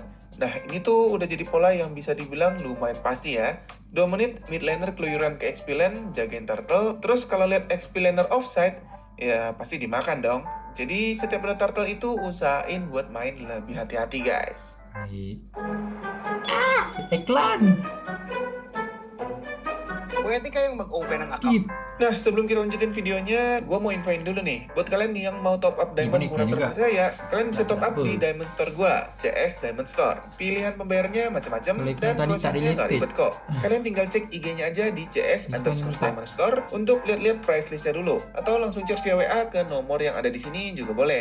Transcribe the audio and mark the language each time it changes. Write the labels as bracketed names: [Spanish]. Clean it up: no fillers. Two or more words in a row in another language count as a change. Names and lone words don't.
[Indonesian] Nah ini tuh udah jadi pola yang bisa dibilang lumayan pasti ya. 2 menit [English] mid laner [Indonesian] keluyuran ke [English] XP lane, [Indonesian] jagain turtle. Terus kalau lihat [English] XP laner [Indonesian] offside, ya pasti dimakan dong. Jadi setiap ada turtle itu usahain buat main lebih hati-hati guys. Iklan. [Filipino] Pwede kayong mag-open ng account. [Indonesian] Skip. Nah, sebelum kita lanjutin videonya, gue mau infoin dulu nih. Buat kalian nih yang mau [English] top up diamond [Indonesian] Ini murah juga. terpercaya, kalian bisa [English] top up [Indonesian] Apa? di diamond store gue, CS Diamond Store. Pilihan pembayarnya macam-macam Kalau dan iklan tadi tak prosesnya nggak related. ribet kok. Kalian tinggal cek IG-nya aja di CS Iklan underscore tak. Diamond Store untuk lihat-lihat [English] price listnya [Indonesian] dulu. Atau langsung [English] chat via [Indonesian] WA ke nomor yang ada di sini juga boleh.